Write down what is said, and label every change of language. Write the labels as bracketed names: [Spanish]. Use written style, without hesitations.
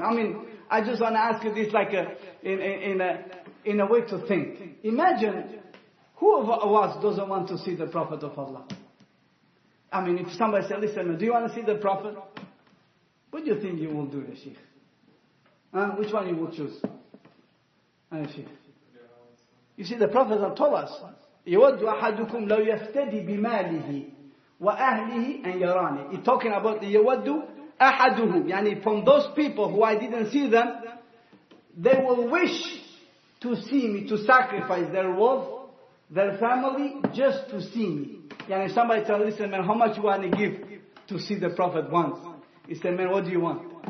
[English] I mean, I just want to ask you this like in a way to think. Imagine, who of us doesn't want to see the Prophet of Allah? I mean, if somebody said, listen, do you want to see the Prophet? What do you think you will do, Sheikh? Which one you will choose? Sheikh. [Arabic] You see, the Prophet have told us, يَوَدُّ أَحَدُكُمْ لَوْ يَفْتَدِي بِمَالِهِ وَأَهْلِهِ أَنْ يَرَانِي. [English] He's talking about the [Arabic] يَوَدُّ أَحَدُهُمْ. [English] Yani from those people who I didn't see them, they will wish to see me, to sacrifice their wealth, their family, just to see me. Yani somebody tell, listen man, how much you want to give to see the Prophet once? He said, man, what do you want?